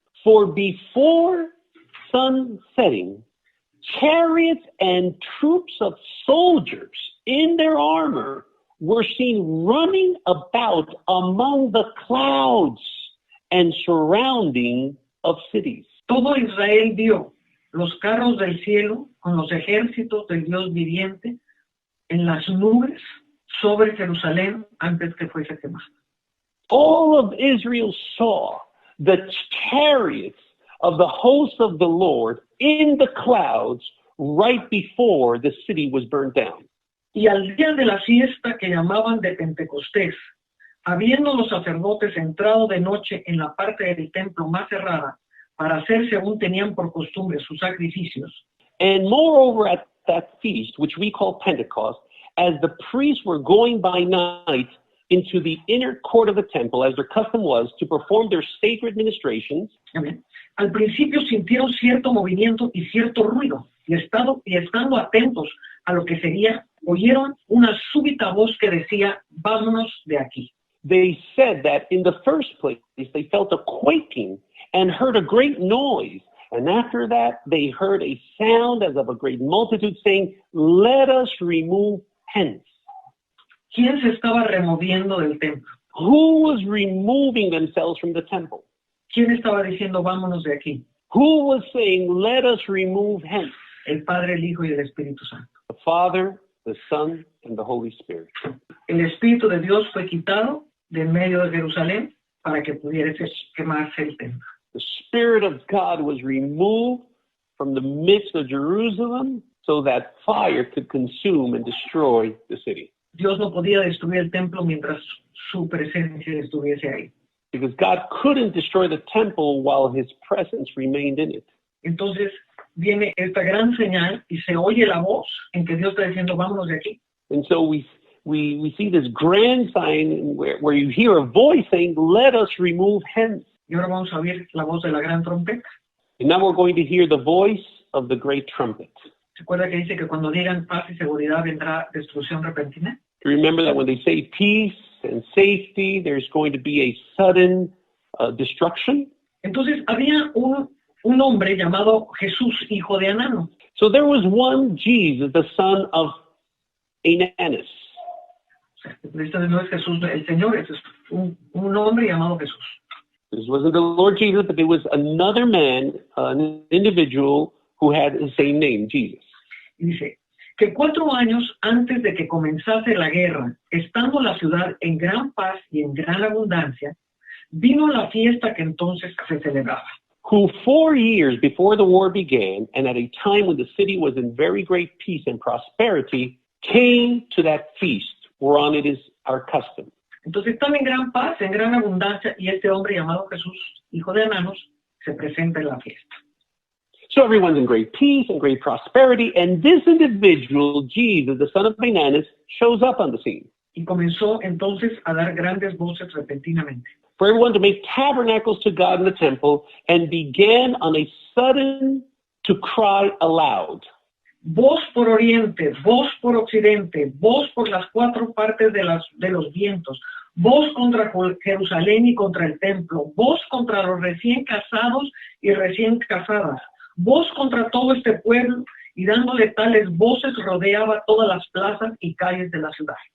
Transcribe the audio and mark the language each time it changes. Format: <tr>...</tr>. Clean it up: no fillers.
<en>For before sun setting, chariots and troops of soldiers in their armor were seen running about among the clouds and surrounding of cities.</en> <es>Todo Israel vio los carros del cielo con los ejércitos del Dios viviente en las nubes sobre Jerusalén antes que fuese quemada.</es> <en>All of Israel saw the chariots of the hosts of the Lord in the clouds right before the city was burned down.</en> <es>Y al día de la fiesta que llamaban de Pentecostés, habiendo los sacerdotes entrado de noche en la parte del templo más cerrada para hacer según tenían por costumbre sus sacrificios,</es> <en>And moreover, at that feast, which we call Pentecost, as the priests were going by night into the inner court of the temple, as their custom was, to perform their sacred ministrations,</en> <es>amén, al principio sintieron cierto movimiento y cierto ruido, y estando atentos a lo que sería, oyeron una súbita voz que decía, vámonos de aquí.</es> <en>they said that in the first place, they felt a quaking and heard a great noise. And after that, they heard a sound as of a great multitude saying, let us remove hence.</en> <es>¿Quién se estaba removiendo del templo?</es> <en>Who was removing themselves from the temple?</en> <es>¿Quién estaba diciendo vámonos de aquí?</es> <en>Who was saying, let us remove hence?</en> <es>El Padre, el Hijo y el Espíritu Santo.</es> <en>The Father, the Son, and the Holy Spirit.</en> <es>El Espíritu de Dios fue quitado de en medio de Jerusalén para que pudiera quemarse el templo.</es> <en>The Spirit of God was removed from the midst of Jerusalem so that fire could consume and destroy the city.</en> <es>Dios no podía destruir el templo mientras su presencia estuviese ahí.</es> <en>Because God couldn't destroy the temple while his presence remained in it.</en> <es>Entonces viene esta gran señal y se oye la voz en que Dios está diciendo vámonos de aquí.</es> <en>And so we see this grand sign where you hear a voice saying, let us remove hence.</en> <es>Y ahora vamos a oír la voz de la gran trompeta.</es> <en>And now we're going to hear the voice of the great trumpet.</en> <es>¿Se acuerda que dice que cuando digan paz y seguridad vendrá destrucción repentina?</es> <en>Remember that when they say peace and safety, there's going to be a sudden destruction.</en> <es>Entonces había un hombre llamado Jesús, hijo de Anano.</es> <en>So there was one Jesus, the son of Ananus.</en> <es>Este no es Jesús el Señor, es un hombre llamado Jesús.</es> <en>This wasn't the Lord Jesus, but there was another man, an individual who had the same name, Jesus.</en> <es>Y dice que 4 años antes de que comenzase la guerra, estando la ciudad en gran paz y en gran abundancia, vino la fiesta que entonces se celebraba.</es> <en>Who 4 years before the war began, and at a time when the city was in very great peace and prosperity, came to that feast, whereon it is our custom.</en> <es>Entonces están en gran paz, en gran abundancia, y este hombre llamado Jesús, hijo de Ananos, se presenta en la fiesta.</es> <en>So everyone's in great peace and great prosperity, and this individual, Jesus, the son of Ananus, shows up on the scene.</en> <es>Y comenzó entonces a dar grandes voces repentinamente.</es> <en>For everyone to make tabernacles to God in the temple, and began on a sudden to cry aloud.</en> <es>Voz por oriente, voz por occidente, voz por las 4 partes de los vientos, voz contra Jerusalén y contra el templo, voz contra los recién casados y recién casadas, voz contra todo este pueblo, y dándole tales voces rodeaba todas las plazas y calles de la ciudad.</es>